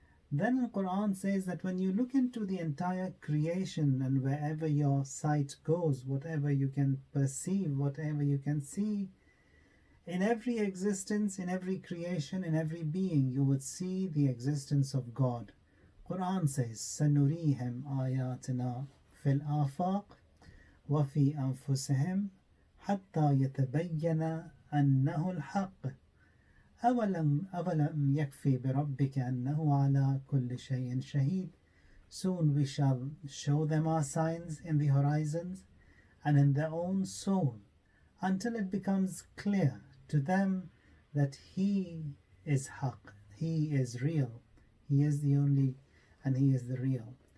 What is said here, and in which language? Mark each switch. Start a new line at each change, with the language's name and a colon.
English: Then the Quran says that when you look into the entire creation and wherever your sight goes, whatever you can perceive, whatever you can see, in every existence, in every creation, in every being, you would see the existence of God.
Arabic: Quran says, سَنُرِيهِمْ آيَاتِنَا فِي الْآفَاقِ وَفِي أَنفُسِهِمْ حَتَّى يَتَبَيَّنَ أَنَّهُ الْحَقِّ أَوَلَمْ يَكْفِي بِرَبِّكَ أَنَّهُ عَلَى كُلِّ شَيْءٍ شَهِيدٌ.
English: Soon we shall show them our signs in the horizons and in their own soul, until it becomes clear to them that He is Haqq, He is real, He is the only and He is the real.